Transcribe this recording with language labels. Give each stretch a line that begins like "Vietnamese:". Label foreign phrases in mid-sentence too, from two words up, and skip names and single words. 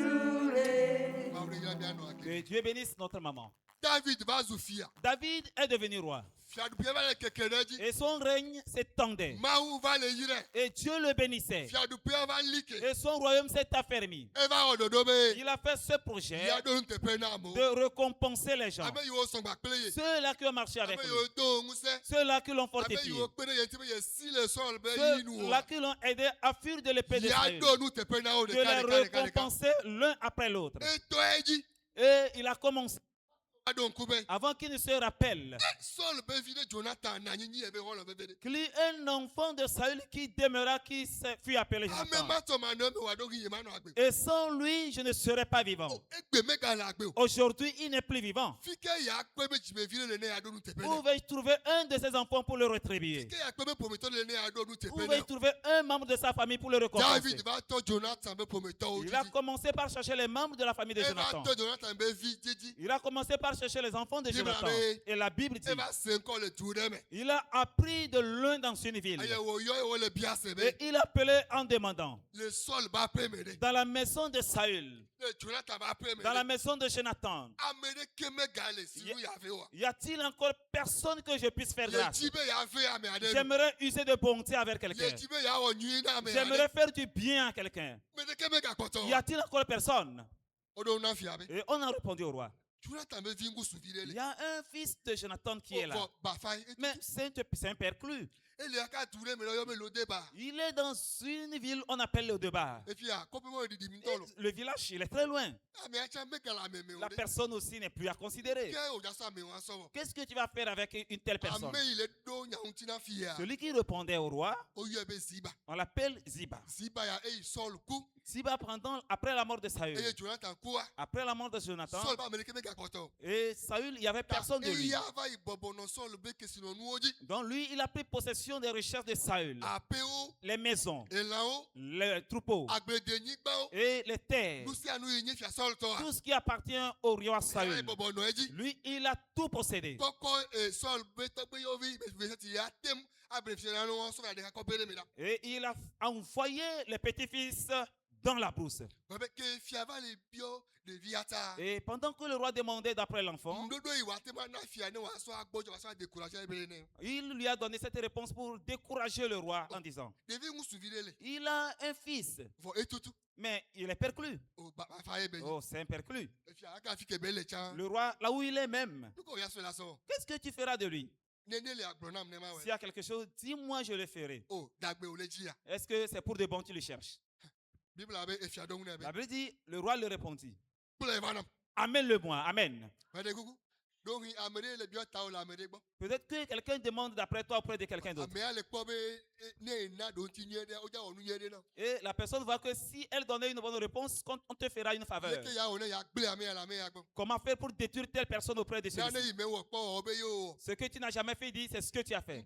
French: Que Dieu bénisse notre maman. David est devenu roi.
Ewe: fiaɖuƒe va le keke ɖe edzi.
French: Et son règne s'étendait.
Ewe: Mawu va le yire.
French: Et Dieu le bénissait.
Ewe: Fiaɖuƒea va li ke.
French: Et son royaume s'est affermi.
Ewe: Eva wɔ ɖoɖo be
French: Il a fait ce projet
Ewe: yeaɖo nuteƒe na amewo.
French: de récompenser les gens.
Ewe: Ame yiwo sɔ gba kple ye.
French: Ceux-là qui ont marché
Ewe: Ame
French: avec lui.
Ewe: yiwo do ŋusẽ.
French: Ceux-là qui l'ont
Ewe: Ame
French: fortifié.
Ewe: yiwo kpe ɖe ye ŋuti be yesi le Sɔl be yi nu
French: Ceux-là
Ewe: o.
French: qui l'ont aidé à fuir de l'épée de Saül.
Ewe: Yeaɖo nuteƒe na wo
French: De
Ewe: ɖeka
French: les
Ewe: ɖeka ɖeka ɖeka.
French: récompenser l'un après l'autre.
Ewe: Etɔ edzi.
French: Et il a commencé.
Ewe: Aɖo ŋku be
French: Avant qu'il ne se rappelle
Ewe: Sɔl be vi ɖe Jonathan na nyinyi ebe xɔ le veve ɖe.
French: qu'il y ait un enfant de Saül qui demeura, qui fut appelé
Ewe: Ame Jonathan. ma tɔ ma ne me wòaɖo ɣi ye ma nɔ agbe.
French: Et sans lui, je ne serais pas vivant.
Ewe: Egbe megale agbe o.
French: Aujourd'hui, il n'est plus vivant.
Ewe: Fi ke yeakpe be dzimevi ɖe le ne yeaɖo nuteƒe
French: Où
Ewe: nɛ.
French: vais-je trouver un de ses enfants pour le rétribuer?
Ewe: Ke yeakpe be ƒometɔ ɖe le ne yeaɖo
French: Où
Ewe: nuteƒe
French: vais-je
Ewe: nɛ.
French: trouver un membre de sa famille pour le récompenser?
Ewe: David va tɔ Jonathan be ƒometɔwo
French: Il a
Ewe: didi.
French: commencé par chercher les membres de la famille de
Ewe: Eva Jonathan. tɔ Jonathan be vi didi.
French: Il a commencé par chercher les enfants de Bible Jonathan. avait- Et la Bible dit,
Ewe: Eva se ŋkɔ le du ɖe me.
French: il a appris de l'un dans une ville.
Ewe: Eye wòyɔ ye wole bia se
French: Et
Ewe: be
French: il appelait en demandant,
Ewe: le Sɔl be aƒe me ɖe.
French: dans la maison de Saül,
Ewe: Le Jonathan be aƒe me
French: dans la
Ewe: ɖe.
French: maison de Jonathan,
Ewe: Ame ɖeke megale si nu yeave oa.
French: y a-t-il encore personne que je puisse faire grâce?
Ewe: Yedzi be yeave ame aɖe nu.
French: J'aimerais user de bonté avec quelqu'un.
Ewe: Yedzi be yeawɔ nyui na ame aɖe.
French: J'aimerais faire du bien à quelqu'un.
Ewe: Me ɖeke megakpɔtɔ
French: Y
Ewe: o.
French: a-t-il encore personne?
Ewe: Woɖo na fia be
French: Et on a répondu au roi.
Ewe: Jonathan be vi ŋusuvi ɖe
French: Il
Ewe: le.
French: y a un fils de Jonathan qui est là.
Ewe: Vɔ bafa
French: Mais c'est un perclus.
Ewe: ele aka du ɖe me ɖe yɔ be Lodeba.
French: Il est dans une ville, on appelle le Debar.
Ewe: Efia kɔƒe me ɖiɖim ŋutɔ lo.
French: Le village, il est très loin.
Ewe: Amea tsa megale ame me o
French: La
Ewe: ɖe.
French: personne aussi n'est plus à considérer.
Ewe: Ke wòdza ame wa sɔ wɔ.
French: Qu'est-ce que tu vas faire avec une telle personne?
Ewe: Ame yi le ɖo nya ŋuti na fia.
French: Celui qui répondait au roi,
Ewe: Oyɔe be Ziba.
French: on l'appelle Ziba.
Ewe: Ziba ya eyi Sɔl ku.
French: Ziba pendant, après la mort de Saül,
Ewe: Eye Jonathan kua.
French: après la mort de Jonathan,
Ewe: Sɔl be ame ɖeke megakpɔtɔ o.
French: et Saül, il n'y avait personne de lui.
Ewe: Eya va yi bɔbɔ nɔ Sɔl be kesinɔnuwo dzi.
French: Donc lui, il a pris possession des richesses de Saül,
Ewe: Aƒewo,
French: les maisons,
Ewe: elãwo,
French: les troupeaux
Ewe: agbledenyigbawo.
French: et les terres,
Ewe: Nu sia nu yi nye fia Sɔl tɔ
French: tout
Ewe: wa.
French: ce qui appartient au roi
Ewe: Eya yi Saül. bɔbɔ nɔ edzi.
French: Lui, il a tout possédé.
Ewe: Kɔkɔ Sɔl be tɔgbeyovi beseti ya tem abe fia na wɔn sɔrɔ aɖe kakɔ be ɖe mi la.
French: Et il a envoyé les petits-fils dans la brousse.
Ewe: Bɛbɛ ke fia va le biɔ ɖevia ta.
French: Et pendant que le roi demandait d'après l'enfant,
Ewe: Ŋuɖoɖo yi wòate ma na fia ne wòasɔ agbɔdzɔ wòasɔ adekurager be ne.
French: il lui a donné cette réponse pour décourager le roi en disant,
Ewe: Ɖevi ŋusuvi ɖe le.
French: il a un fils,
Ewe: Vɔ etutu.
French: mais il est perclus.
Ewe: O bafa ye be nyi.
French: Oh, c'est un perclus.
Ewe: Fia aka fi ke be le tsa.
French: Le roi, là où il est même,
Ewe: Nu ko ya sɔ la sɔ.
French: qu'est-ce que tu feras de lui?
Ewe: Nene le agblɔ nam ne ma
French: S'il y
Ewe: wɛ.
French: a quelque chose, dis-moi, je le ferai.
Ewe: O dagbe o le dzi ya.
French: Est-ce que c'est pour de bon tu le cherches?
Ewe: Bible abe efia dɔn ne be.
French: La Bible dit, le roi lui répondit,
Ewe: Kplɔ eva nam.
French: amène-le-moi, amen.
Ewe: Mɛɖe kuku. Donc ame ɖe le biɔ ta o le ame ɖe gbɔ.
French: Peut-être que quelqu'un demande d'après toi auprès de quelqu'un d'autre.
Ewe: Amea le kpɔ be ne ena ɖo ŋuti nyuie ɖe wodza wɔ nu nyuie ɖe na.
French: Et la personne voit que si elle donnait une bonne réponse, on te fera une faveur.
Ewe: Leke ya wɔ ne ya gble amea le amea gbɔ.
French: Comment faire pour détruire telle personne auprès de
Ewe: Nane
French: celui-ci?
Ewe: yi me wɔ kpɔ wɔ be yewo wɔ.
French: Ce que tu n'as jamais fait, dit, c'est ce que tu as fait.